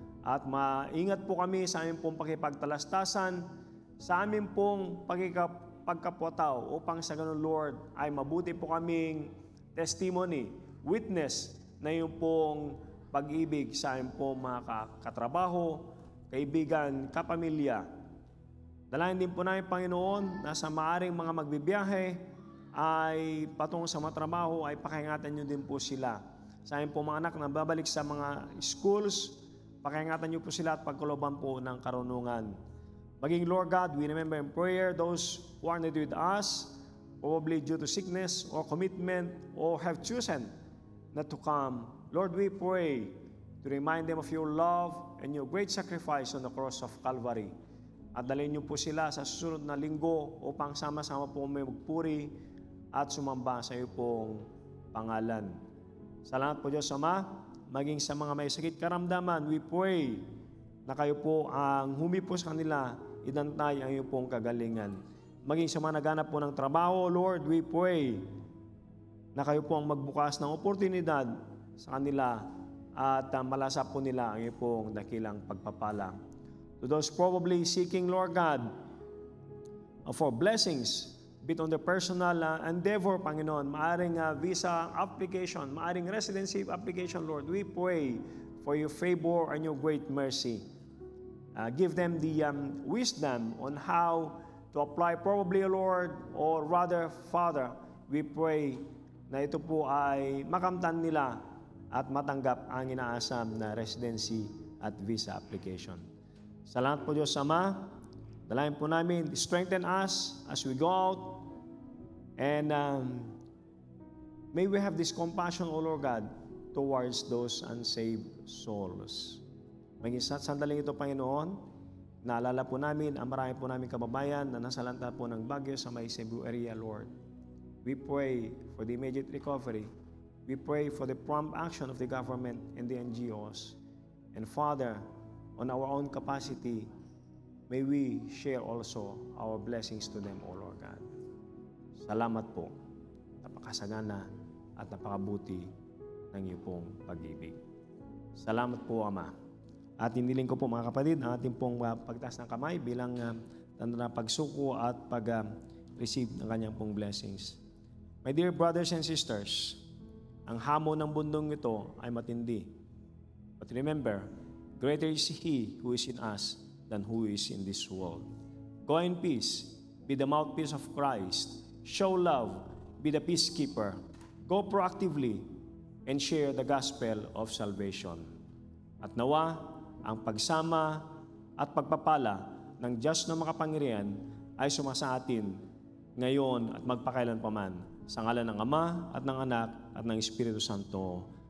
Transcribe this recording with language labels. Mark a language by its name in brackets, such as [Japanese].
[Filipino] At maingat po kami sa aming pong pakipagtalastasan, sa aming pong pagkapwataw upang sa ganun, Lord, ay mabuti po kaming testimony, witness na yung pong pag-ibig sa aming pong mga katrabaho, kaibigan, kapamilya. Dalayan din po namin, Panginoon, na sa maaring mga magbibiyahe ay patungo sa matrabaho ay pakingatan nyo din po sila. Sa aming pong mga anak na babalik sa mga schools, pakingatan nyo po sila at pagkaloban po ng karunungan. [English] Maging Lord God, we remember in prayer those who are not with us, probably due to sickness or commitment or have chosen not to come. Lord, we pray to remind them of your love and your great sacrifice on the cross of Calvary. [Filipino] At dalhin niyo po sila sa susunod na linggo upang sama-sama po may magpuri at sumamba sa iyo pong pangalan. Salamat po Diyos Ama, maging sa mga may sakit karamdaman, [English] we pray [Filipino] na kayo po ang humipo sa kanila, idantay ang iyong pong kagalingan. Maging sa mga naghanap po ng trabaho, Lord, [English] we pray [Filipino] na kayo po ang magbukas ng oportunidad sa kanila at malasa po nila ang iyong pong dakilang pagpapala. [English] To those probably seeking, Lord God, for blessings, be it on the personal endeavor, Panginoon, maaring visa application, maaring residency application, Lord, we pray for your favor and your great mercy. Give them the wisdom on how to apply probably, Lord, or rather, Father, we pray [Filipino] na ito po ay makamtan nila at matanggap ang inaasam na residency at visa application. Salamat po Diyos Ama. Dalayan po namin, [English] strengthen us as we go out and may we have this compassion, O Lord God, towards those unsaved souls. [Filipino] Maging sa sandaling ito, Panginoon, naalala po namin ang marami po namin kababayan na nasalanta po ng bagyo sa may Cebu area, Lord. [English] We pray for the immediate recovery. We pray for the prompt action of the government and the NGOs. And Father, on our own capacity, may we share also our blessings to them, O Lord God. [Filipino] Salamat po. Napakasagana at napakabuti ng iyong pong pag-ibig. Salamat po, Ama. At hiniling ko po mga kapatid, ang ating pong pagtaas ng kamay bilang tanda ng pagsuko at pag-receive ng kanyang pong blessings. [English] My dear brothers and sisters, [Filipino] ang hamon ng mundong ito ay matindi. [English] But remember, greater is He who is in us than who is in this world. Go in peace, be the mouthpiece of Christ, show love, be the peacekeeper, go proactively, and share the gospel of salvation. [Filipino] At nawa, ang pagsama at pagpapala ng Diyos na makapangyarihan ay sumasa atin ngayon at magpakailanpaman. Sa ngalan ng Ama at ng Anak at ng Espiritu Santo.